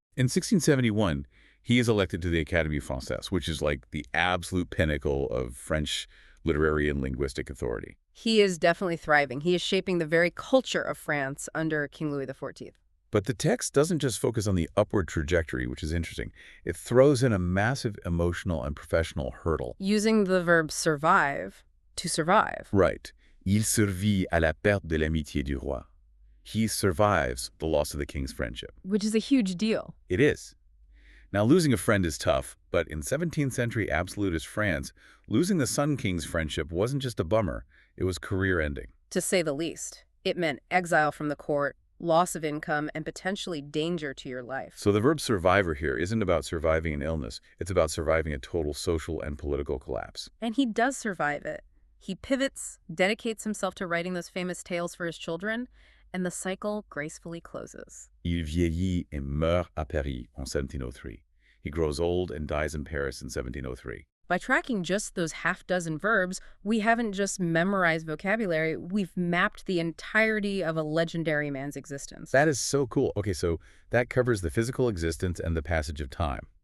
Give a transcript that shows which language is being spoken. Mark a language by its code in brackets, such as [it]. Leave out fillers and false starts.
[en] In 1671, he is elected to the Académie Française, which is like the absolute pinnacle of French literary and linguistic authority. He is definitely thriving. He is shaping the very culture of France under King Louis XIV. But the text doesn't just focus on the upward trajectory, which is interesting. It throws in a massive emotional and professional hurdle. Using the verb survive, to survive. Right. [fr] Il survit à la perte de l'amitié du roi. [en] He survives the loss of the king's friendship. Which is a huge deal. It is. Now, losing a friend is tough, but in 17th century absolutist France, losing the Sun King's friendship wasn't just a bummer, it was career-ending. To say the least. It meant exile from the court, loss of income, and potentially danger to your life. So the verb survivor here isn't about surviving an illness, it's about surviving a total social and political collapse. And he does survive it. He pivots, dedicates himself to writing those famous tales for his children, and the cycle gracefully closes. [fr] Il vieillit et meurt à Paris en 1703. [en] He grows old and dies in Paris in 1703. By tracking just those half-dozen verbs, we haven't just memorized vocabulary, we've mapped the entirety of a legendary man's existence. That is so cool. Okay, so that covers the physical existence and the passage of time.